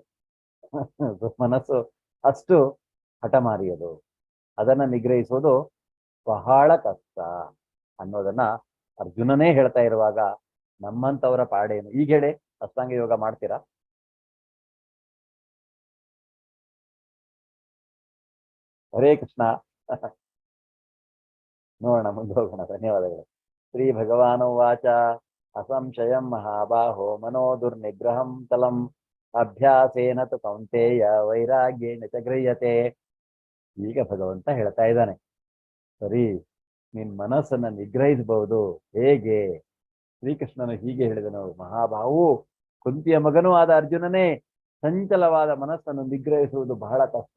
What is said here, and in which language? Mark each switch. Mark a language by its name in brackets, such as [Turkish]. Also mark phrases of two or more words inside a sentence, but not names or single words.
[Kannada] ಮನಸ್ಸು ಅಷ್ಟು ಹಠಮಾರಿ ಅದು, ಅದನ್ನ ನಿಗ್ರಹಿಸೋದು ಬಹಳ ಕಷ್ಟ ಅನ್ನೋದನ್ನ ಅರ್ಜುನನೇ ಹೇಳ್ತಾ ಇರುವಾಗ ನಮ್ಮಂತವರ ಪಾಡೇನು? ಈಗ ಹೇಳಿ, ಅಷ್ಟಾಂಗ ಯೋಗ ಮಾಡ್ತೀರಾ? [Sanskrit] ಹರೇ ಕೃಷ್ಣ. [Kannada] ನೋಡೋಣ, ಮುಂದೆ ಹೋಗೋಣ. ಧನ್ಯವಾದಗಳು. [Sanskrit] ಶ್ರೀ ಭಗವಾನ್ ವಾಚ ಅಸಂಶಯಂ ಮಹಾಬಾಹೋ ಮನೋ ದುರ್ನಿಗ್ರಹಂ ತಲಂ ಅಭ್ಯಾಸೇನ ತು ಕೌಂತೇಯ ವೈರಾಗ್ಯೇನ ಚ ಗೃಹ್ಯತೆ. [Kannada] ಈಗ ಭಗವಂತ ಹೇಳ್ತಾ ಇದ್ದಾನೆ, ಸರಿ, ನಿನ್ ಮನಸ್ಸನ್ನ ನಿಗ್ರಹಿಸಬಹುದು. ಹೇಗೆ? ಶ್ರೀಕೃಷ್ಣನು ಹೀಗೆ ಹೇಳಿದನು, ಮಹಾಬಾಹು, ಕುಂತಿಯ ಮಗನೂ ಆದ ಅರ್ಜುನನೇ, ಚಂಚಲವಾದ ಮನಸ್ಸನ್ನು ನಿಗ್ರಹಿಸುವುದು ಬಹಳ ಕಷ್ಟ.